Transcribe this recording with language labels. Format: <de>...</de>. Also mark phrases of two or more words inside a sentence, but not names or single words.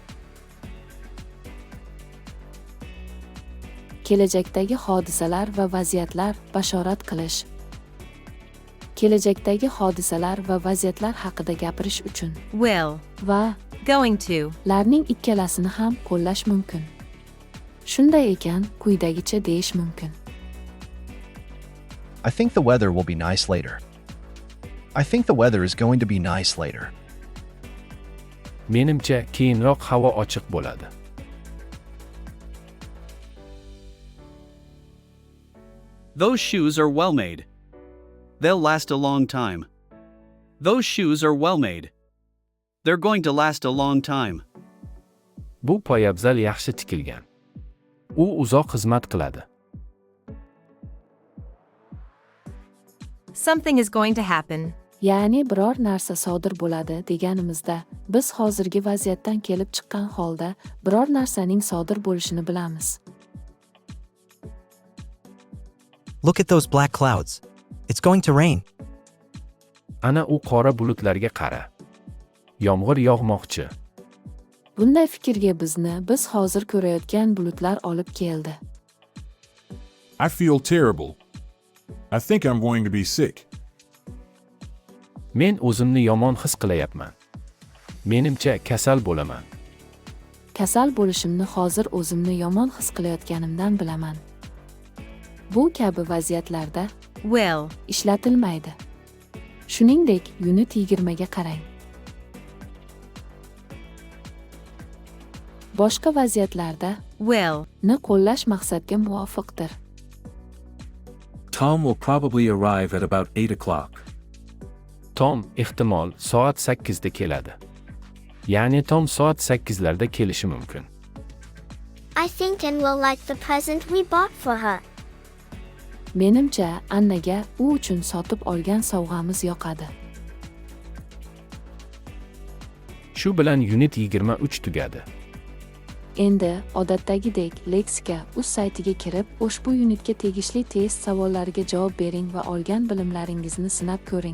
<uz>Kelajakdagi hodisalar va vaziyatlar bashorat qilish. Kelajakdagi hodisalar va vaziyatlar haqida gapirish uchun Will. va</uz> <en>Going to.</en> <uz>larning ikkalasini ham qo'llash mumkin. Shunday ekan, quyidagicha deyish mumkin.</uz> <en>I think the weather will be nice later. I think the weather is going to be nice later.</en> <uz>Menimcha, keyinroq havo ochiq bo'ladi.</uz> <en>Those shoes are well made. They'll last a long time. Those shoes are well made. They're going to last a long time.</en> <uz>Bu poyabzal yaxshi tikilgan. U uzoq xizmat qiladi.</uz> <en>Something is going to happen.</en> <uz>Ya'ni biror narsa sodir bo'ladi deganimizda, biz hozirgi vaziyatdan kelib chiqqan holda biror narsaning sodir bo'lishini bilamiz.</uz> <en>Look at those black clouds. It's going to rain.</en> <uz>Ana u qora bulutlarga qara. Yomg'ir yog'moqchi. Bunday fikrga biz hozir ko'rayotgan bulutlar olib keldi.</uz> <en>I feel terrible. I think I'm going to be sick.</en> <uz>Men o'zimni yomon his qilayapman. Menimcha kasal bo'laman. Kasal bo'lishimni hozir o'zimni yomon his qilayotganimdan bilaman. Bu kabi vaziyatlarda Will. ishlatilmaydi. Shuningdek, Unit 20 ga qarang. Boshqa vaziyatlarda Will. ni qo'llash maqsadga muvofiqdir.</uz> <en>Tom will probably arrive at about 8 o'clock.</en> <uz>Tom ehtimol soat 8 da keladi. Ya'ni Tom soat 8larda kelishi mumkin.</uz> <en>I think Anne will like the present we bought for her.</en> <uz>Menimcha, Annaga u uchun sotib olgan sovg'amiz yoqadi. Shu bilan unit 23 tugadi. Endi odatdagidek leksika uz saytiga kirib, ushbu unitga tegishli test savollariga javob bering va olgan bilimlaringizni sinab ko'ring.</uz>